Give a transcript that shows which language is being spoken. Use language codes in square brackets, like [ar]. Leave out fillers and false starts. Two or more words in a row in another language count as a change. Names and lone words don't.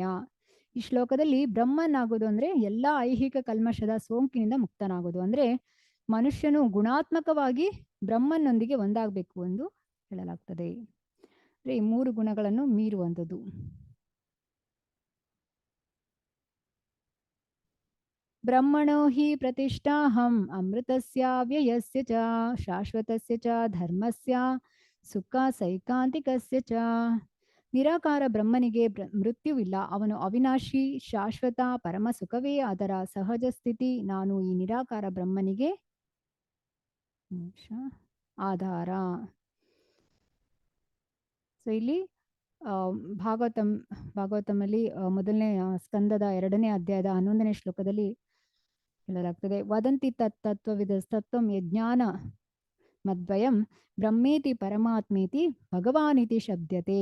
[kn] ಈ ಶ್ಲೋಕದಲ್ಲಿ ಬ್ರಹ್ಮನಾಗೋದು ಅಂದ್ರೆ ಎಲ್ಲಾ ಐಹಿಕ ಕಲ್ಮಶದ ಸೋಂಕಿನಿಂದ ಮುಕ್ತನಾಗೋದು. ಅಂದ್ರೆ ಮನುಷ್ಯನು ಗುಣಾತ್ಮಕವಾಗಿ ಬ್ರಹ್ಮನೊಂದಿಗೆ ಒಂದಾಗಬೇಕು ಎಂದು ಹೇಳಲಾಗ್ತದೆ. ಅಂದ್ರೆ ಈ 3 ಗುಣಗಳನ್ನು ಮೀರುವಂಥದ್ದು. [sa] ಬ್ರಹ್ಮಣೋ ಹಿ ಪ್ರತಿಷ್ಠಾಹಂ ಅಮೃತಸ್ಯ ವ್ಯಯಸ್ಯ ಚ ಶಾಶ್ವತಸ್ಯ ಚ ಧರ್ಮಸ್ಯ ಸುಖ ಸೈಕಾಂತಿಕಸ್ಯ ಚ. [kn] ನಿರಾಕಾರ ಬ್ರಹ್ಮನಿಗೆ ಮೃತ್ಯುವಿಲ್ಲ. ಅವನು ಅವಿನಾಶಿ, ಶಾಶ್ವತ, ಪರಮ ಸುಖವೇ ಅದರ ಸಹಜ ಸ್ಥಿತಿ. ನಾನು ಈ ನಿರಾಕಾರ ಬ್ರಹ್ಮನಿಗೆ ಆಧಾರ. ಸೊ ಇಲ್ಲಿ ಆ, ಭಾಗವತಂ ಭಾಗವತಮಲ್ಲಿ ಮೊದಲನೇ ಸ್ಕಂದದ 2ನೇ ಅಧ್ಯಾಯದ 11ನೇ ಶ್ಲೋಕದಲ್ಲಿ ಹೇಳಲಾಗ್ತದೆ, [sa] ವದಂತಿ ತತ್ವವಿದ ತತ್ವಂ ಯಜ್ಞಾನ ಮದ್ವಯಂ ಬ್ರಹ್ಮೇತಿ ಪರಮಾತ್ಮೇತಿ ಭಗವಾನಿತಿ ಶಬ್ದತೆ.